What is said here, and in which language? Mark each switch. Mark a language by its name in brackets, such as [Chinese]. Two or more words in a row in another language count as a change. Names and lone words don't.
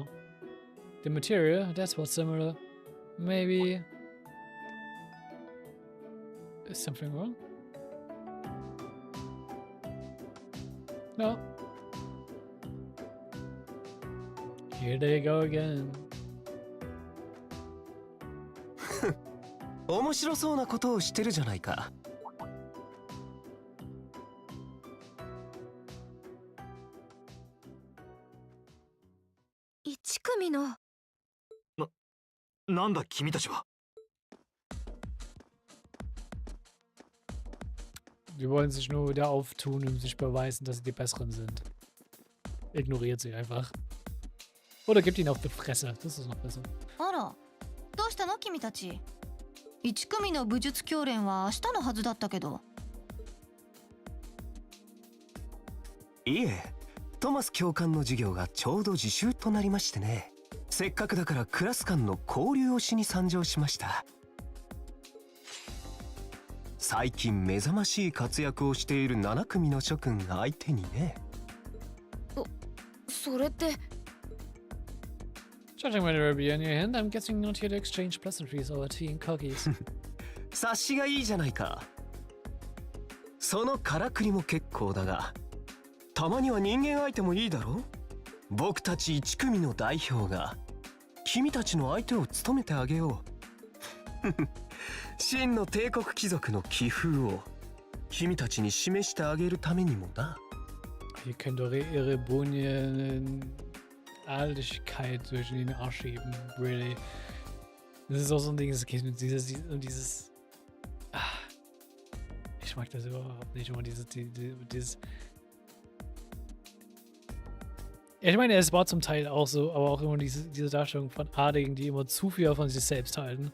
[English] The material, that's what's similar. Maybe... Is something wrong? No. Here they go again. [Japanese] 面白そうなことをしてるじゃないか。 1組の。なんだ君たちは。 [German] Die wollen sich nur wieder auftun und sich beweisen, dass sie die Besseren sind. Ignoriert sie einfach. Oder gibt ihnen auf die Fresse. Das ist noch besser. [Japanese] あら、どうしたの君たち。1組の武術教練は明日のはずだったけど。いえ、トマス教官の授業がちょうど自習となりましてね。せっかくだからクラス間の交流をしに参上しました。最近目覚ましい活躍をしている7組の諸君相手にね。それって。 [English] Judging by the review in your hand, I'm guessing you're not here to exchange pleasantries over tea and cookies. [Japanese] 察しがいいじゃないか。そのからくりも結構だが、たまには人間相手もいいだろ。僕たち1組の代表が君たちの相手を務めてあげよう。真の帝国貴族の気風を君たちに示してあげるためにもな。 [German] Ihr könnt eure Erebonia Adeligkeit zwischen den Arsch schieben, really. Das ist auch so ein Ding, es geht mit dieses. Ich mag das überhaupt nicht, immer dieses. Ja, ich meine, es war zum Teil auch so, aber auch immer diese Darstellung von Adligen, die immer zu viel von sich selbst halten.